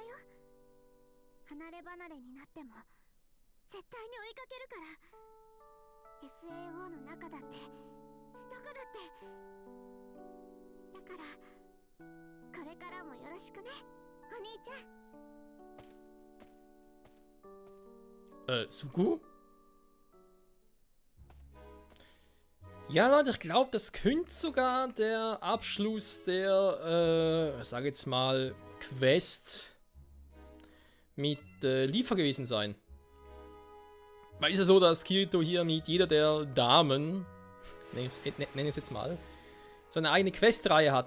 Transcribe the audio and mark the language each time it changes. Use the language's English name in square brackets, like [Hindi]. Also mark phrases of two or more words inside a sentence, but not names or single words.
[Japanese] 離れ離れになっても絶対に追いかけるから。 SAO の中だってどこだって。だからこれからもよろしくね、お兄ちゃん。 [German] Sugu? Ja, Leute, ich glaube, das könnte sogar der Abschluss der, sag jetzt mal, Quest mit Liefer gewesen sein. Weil es ist ja so, dass Kirito hier mit jeder der Damen, nenne ich es jetzt mal, seine eigene Questreihe hat.